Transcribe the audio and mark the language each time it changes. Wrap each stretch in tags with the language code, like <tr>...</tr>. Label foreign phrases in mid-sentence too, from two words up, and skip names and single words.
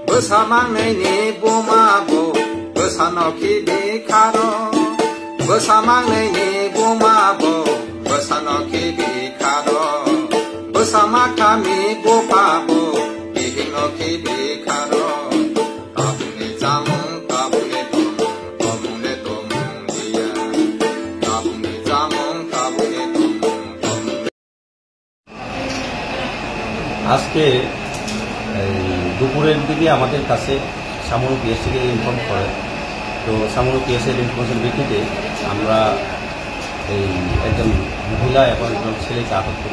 <brx>बोसामांनैनि बुमाबो बोसानखि बिखारो बोसामांनैनि बुमाबो बोसानखि बिखारो बोसामाखामि बुफाबो बिहिनखि बिखारो ताबुंनि जामुं ताबुंनि तमुं तमुंनि तमुं दिया ताबुंनि जामुं ताबुंनि तमुं तमुं।</brx> <bn>আজকে দুপুরের দিকে আমাদের কাছে সামনো পিএস থেকে ইনফর্ম করে, তো সামনো পিএসের ইনফরমেশন ভিত্তিতে আমরা এই একজন মহিলা এবং একজন ছেলেকে আটক করি।</bn>